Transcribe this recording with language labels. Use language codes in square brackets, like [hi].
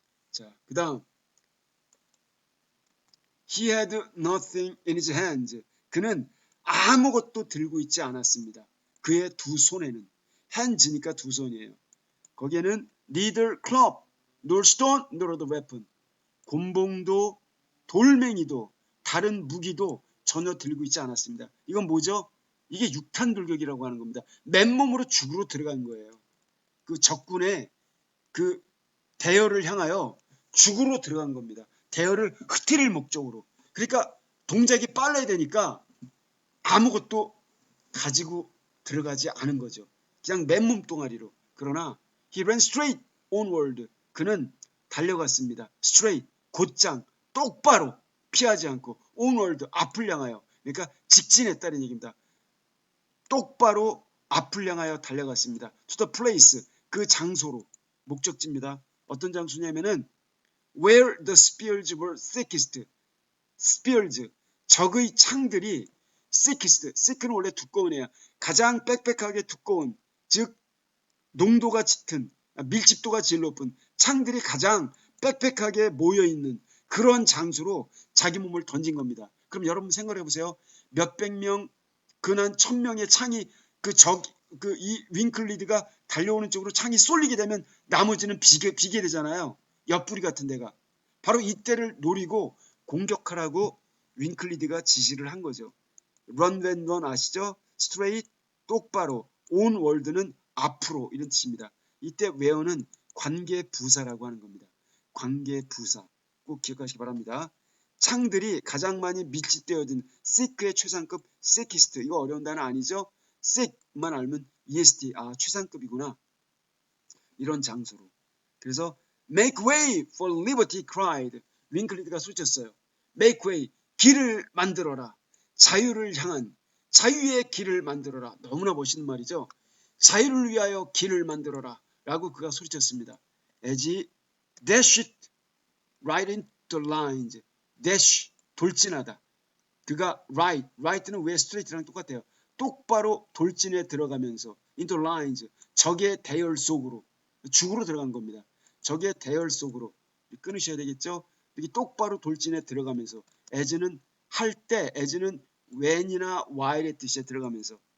[ko] 자, 그 다음 [en] He had nothing in his hands. [ko] 그는 아무것도 들고 있지 않았습니다. 그의 두 손에는 hands니까 두 손이에요. [en] 거기에는 neither club, nor stone, nor other weapon. [ko] 곤봉도 돌멩이도 다른 무기도 전혀 들고 있지 않았습니다. 이건 뭐죠? 이게 육탄 돌격이라고 하는 겁니다. 맨몸으로 죽으로 들어간 거예요. 그 적군의 그 대열을 향하여 죽으로 들어간 겁니다. 대열을 흩트릴 목적으로. 그러니까 동작이 빨라야 되니까 아무것도 가지고 들어가지 않은 거죠. 그냥 맨몸 똥아리로. 그러나 [en] he ran straight onward. [ko] 그는 달려갔습니다. straight, 곧장, 똑바로 피하지 않고 onward, 앞을 향하여. 그러니까 직진했다는 얘기입니다. 똑바로 앞을 향하여 달려갔습니다. [en] to the place, [ko] 그 장소로. 목적지입니다. 어떤 장소냐면은 [en] where the spears were thickest. [ko] spears, 적의 창들이 thickest, thick는 원래 두꺼운 애야. 가장 빽빽하게 두꺼운, 즉 농도가 짙은, 밀집도가 제일 높은 창들이 가장 빽빽하게 모여있는 그런 장소로 자기 몸을 던진 겁니다. 그럼 여러분 생각해 보세요. 몇백 명, 근한 1000명의 창이 이 윙클리드가 달려오는 쪽으로 창이 쏠리게 되면 나머지는 비게 되잖아요. 옆구리 같은 데가. 바로 이때를 노리고 공격하라고 윙클리드가 지시를 한 거죠. [en] run when run [ko] 아시죠? straight, 똑바로, onward는 앞으로 이런 뜻입니다. 이때 where는 관계부사라고 하는 겁니다. 관계부사 꼭 기억하시기 바랍니다. 창들이 가장 많이 밀집되어 있는 thick의 최상급 thickest, 이거 어려운 단어 아니죠? thick만 알면 EST, 최상급이구나. 이런 장소로. 그래서 [en] make way for liberty cried. [ko] 윙클리드가 소리쳤어요. [en] make way, [ko] 길을 만들어라. 자유를 향한, 자유의 길을 만들어라. 너무나 멋있는 말이죠. 자유를 위하여 길을 만들어라 라고 그가 소리쳤습니다. [en] as he dashed right into the lines. [ko] dash, 돌진하다. 그가 right는 왜 straight랑 똑같아요. 똑바로 돌진에 들어가면서 [en] into lines, [ko] 적의 대열 속으로, 죽으로 들어간 겁니다. 적의 대열 속으로 끊으셔야 되겠죠. 여기 똑바로 돌진에 들어가면서 as는 할 때, as는 when이나 while의 뜻에 들어가면서.